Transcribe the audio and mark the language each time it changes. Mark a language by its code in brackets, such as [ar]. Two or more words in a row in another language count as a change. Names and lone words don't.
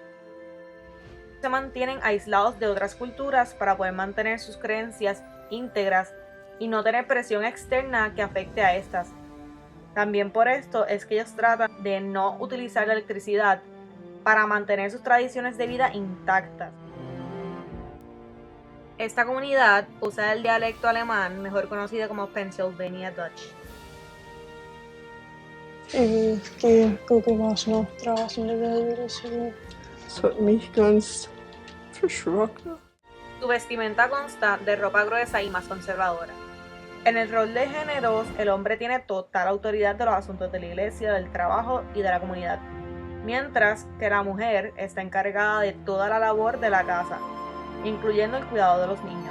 [es] Se mantienen aislados de otras culturas para poder mantener sus creencias íntegras y no tener presión externa que afecte a estas. También por esto es que ellos tratan de no utilizar la electricidad para mantener sus tradiciones de vida intactas. Esta comunidad usa el dialecto alemán, mejor conocido como Pennsylvania Dutch. [de] Ich gucke, was noch draußen in der Welt ist. Das hat mich ganz verschrocken. [es] Su vestimenta consta de ropa gruesa y más conservadora. En el rol de géneros, el hombre tiene total autoridad de los asuntos de la iglesia, del trabajo y de la comunidad, mientras que la mujer está encargada de toda la labor de la casa, incluyendo el cuidado de los niños.